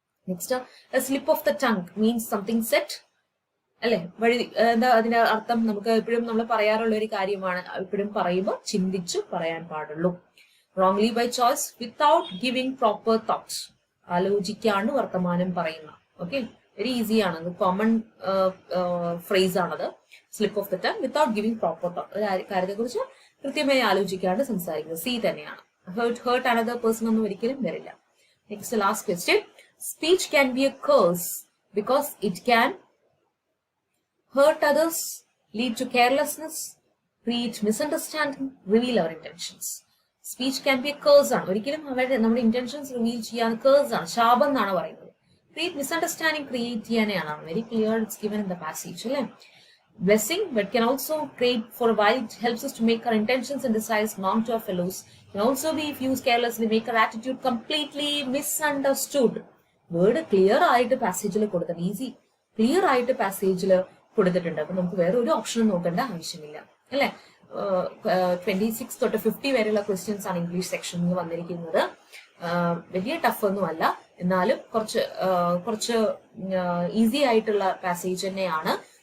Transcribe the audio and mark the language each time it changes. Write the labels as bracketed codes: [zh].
[en] Next, slip of the tongue means something said, അല്ലെ, വഴി. [ml] എന്താ അതിന്റെ അർത്ഥം? നമുക്ക് എപ്പോഴും നമ്മൾ പറയാറുള്ള ഒരു കാര്യമാണ്, എപ്പോഴും പറയുമ്പോൾ ചിന്തിച്ചു പറയാൻ പാടുള്ളൂ. [en] wrongly by choice, without giving proper thoughts, [ml] ആലോചിക്കാണ്ട് വർത്തമാനം പറയുന്ന. ഓക്കെ, വെരി ഈസി ആണ്, കോമൺ ഫ്രേസ് ആണത്. [en] slip of the tongue without giving proper thought. [ml] ഒരു കാര്യത്തെക്കുറിച്ച് കൃത്യമായി ആലോചിക്കാണ്ട് സംസാരിക്കുന്നത്. സി തന്നെയാണ്. [en] hurt another person [ml] ഒന്നും ഒരിക്കലും വരില്ല. [en] Next, last question. Speech can be a curse because it can hurt others, lead to carelessness, create misunderstanding, reveal our intentions. Speech can be a curse ആണ്. [ml] ഒരിക്കലും നമ്മുടെ ഇന്റൻഷൻസ് റിവീൽ ചെയ്യാൻ curse ആണ്, ശാപം എന്നാണ് പറയുന്നത്. [en] Create misunderstanding, create ചെയ്യാനാണ്. Very clear, it's given in the passage. അല്ലേ? Blessing, but can also create for a while. It helps us to make our intentions and desires known to our fellows. Can also be, if used carelessly, make our attitude completely misunderstood. [ml] Word clear ആയിട്ട് പാസേജിൽ കൊടുത്തിട്ടുണ്ട്. Easy clear ആയിട്ട് പാസേജിൽ കൊടുത്തിട്ടുണ്ട്. അപ്പൊ നമുക്ക് വേറെ ഒരു ഓപ്ഷനും നോക്കേണ്ട ആവശ്യമില്ല അല്ലെ. 26 തൊട്ട് 50 വരെയുള്ള ക്വസ്റ്റ്യൻസ് ആണ് ഇംഗ്ലീഷ് സെക്ഷനിൽ വന്നിരിക്കുന്നത്. വലിയ ടഫ് ഒന്നും അല്ല, എന്നാലും കുറച്ച് ഈസി ആയിട്ടുള്ള പാസേജ് തന്നെയാണ്.